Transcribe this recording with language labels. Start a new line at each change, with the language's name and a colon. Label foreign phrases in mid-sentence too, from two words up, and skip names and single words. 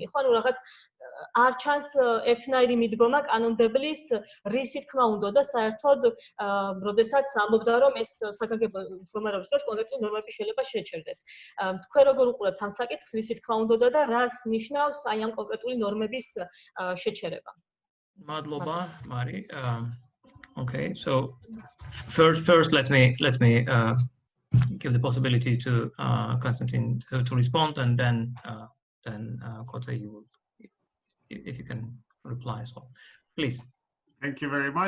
Georgian: ხო, ანუ რაღაც არ ჩანს ერთნაირი მიდგომა კანონმდებლის რისი თქმა უნდა და საერთოდ, როდესაც ამბობდა, რომ ეს საგანგებო მდგომარეობის დროს კონკრეტული ნორმები შეიძლება შეჩერდეს. თქვენ როგორ უყურებთ ამ საკითხს, რისი თქმა უნდა და რას ნიშნავს აი ამ კონკრეტული ნორმების შეჩერება? Madloba,
English: Mari. Okay, so first let me give the possibility to Konstantin to respond, and then Kota, you will, if you can reply as well, please. Thank you very much.